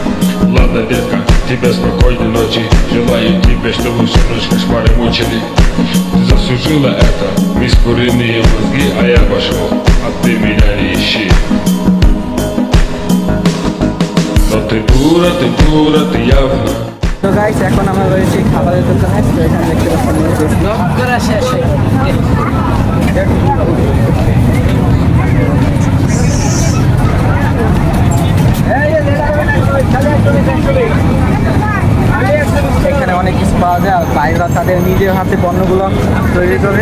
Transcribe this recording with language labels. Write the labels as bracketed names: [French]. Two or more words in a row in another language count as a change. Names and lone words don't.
[Russian] Ладно, детка, тебе спокойной ночи, желаю тебе, чтобы всю ночь кошмары мучили. Ты заслужила это, мисс куриные мозги, а я пошел, а ты меня не ищи. Но ты дура, ты явно. [Bangla] তো গাইস, এখন আমরা রয়েছি খাবারের দোকানে। তো এখানে দেখতে পাচ্ছেন এখানে অনেক কিছু পাওয়া যায়, আর ভাইরা তাদের নিজের হাতে পণ্যগুলো তৈরি করে।